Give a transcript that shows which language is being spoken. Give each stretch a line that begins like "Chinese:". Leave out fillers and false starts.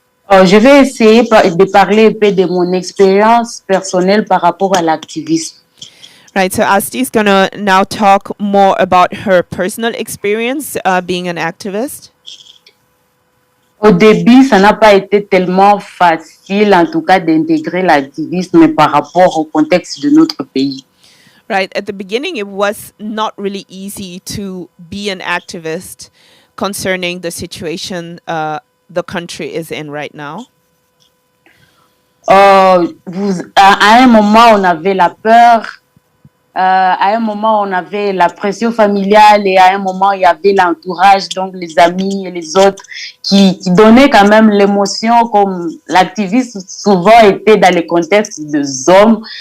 French: Je vais essayer de parler un peu de mon expérience personnelle par rapport à l'activisme.
English: Right, so Asti is going to now talk more about her personal experience being an activist.
French: Au début, ça n'a pas été tellement facile, en tout cas, d'intégrer l'activisme par rapport au contexte de notre pays.
English: Right, at the beginning, it was not really easy to be an activist concerning the situation the country is in right now.
French: À un moment, on avait la peur. À un moment, on avait la pression familiale, et à un moment, il y avait l'entourage, donc les amis et les autres, qui donnaient quand même l'émotion, comme l'activisme souvent était dans le contexte des hommes.